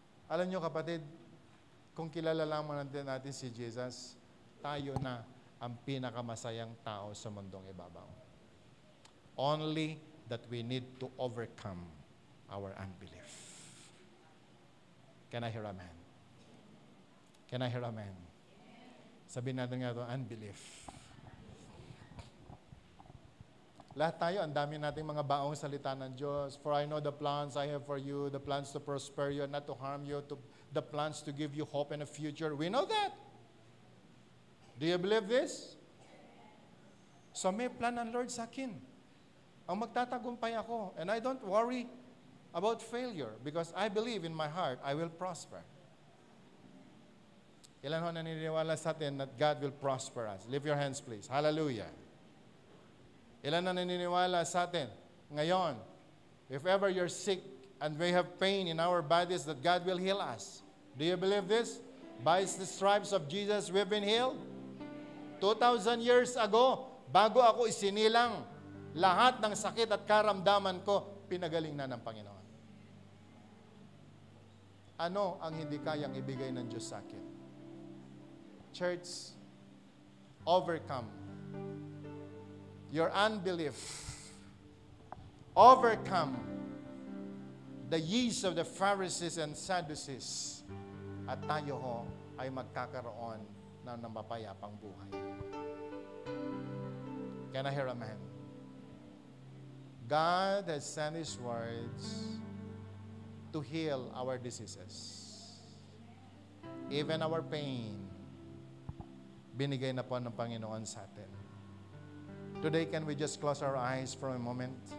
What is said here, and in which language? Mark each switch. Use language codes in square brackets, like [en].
[tl] Alam nyo kapatid, kung kilala lamang natin si Jesus, tayo na ang pinakamasayang tao sa mundong ibabaw. [en] Only that we need to overcome our unbelief. Can I hear amen? Can I hear amen? [tl] Sabihin natin nga ito, [en] unbelief. [tl] Lahat tayo, ang dami nating mga baong salita ng Diyos. [en] For I know the plans I have for you, the plans to prosper you, not to harm you, the plans to give you hope and a future. We know that. Do you believe this? [tl] So may plan ng Lord sa akin. Ang magtatagumpay ako. [en] And I don't worry about failure because I believe in my heart I will prosper. [tl] Ilan ho naniniwala sa atin [en] that God will prosper us? Lift your hands please. Hallelujah. [tl] Ilan na naniniwala sa atin ngayon, [en] if ever you're sick and we have pain in our bodies, that God will heal us? Do you believe this? By the stripes of Jesus, we've been healed. 2,000 years ago, [tl] bago ako isinilang, lahat ng sakit at karamdaman ko, pinagaling na ng Panginoon. Ano ang hindi kayang ibigay ng Diyos sa akin? [en] Church, overcome your unbelief. Overcome the yeast of the Pharisees and Sadducees. [tl] At tayo ho ay magkakaroon ng mapayapang buhay. [en] Can I hear amen? God has sent His words to heal our diseases. Even our pain, [tl] binigay na po ng Panginoon sa atin. [en] Today, can we just close our eyes for a moment?